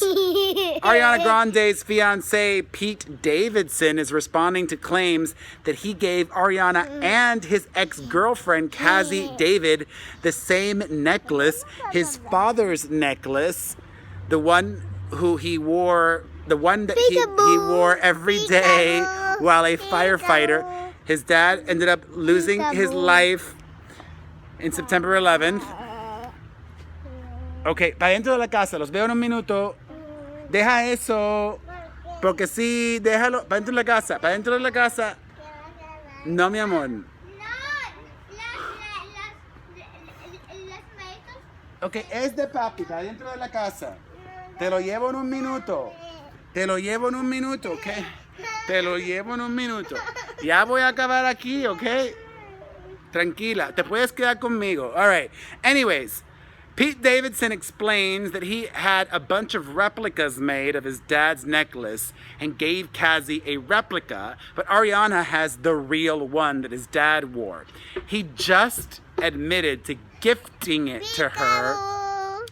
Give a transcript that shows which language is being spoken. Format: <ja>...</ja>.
<en>Ariana Grande's fiance, Pete Davidson, is responding to claims that he gave Ariana and his ex-girlfriend, Cassie David, the same necklace, his father's necklace, the one who he wore, the one that he wore every day while a firefighter. His dad ended up losing his life in September 11th.</en> <es>Ok, para dentro de la casa, los veo en un minuto. Deja eso, porque sí, déjalo, para dentro de la casa, para dentro de la casa. No, mi amor. No, los médicos. Ok, es de papi, para dentro de la casa. Te lo llevo en un minuto. Te lo llevo en un minuto, ok. Te lo llevo en un minuto. Ya voy a acabar aquí, ok. Tranquila, te puedes quedar conmigo.</es> <en>All right. Anyways, Pete Davidson explains that he had a bunch of replicas made of his dad's necklace and gave Cassie a replica, but Ariana has the real one that his dad wore. He just admitted to gifting it to her.</en>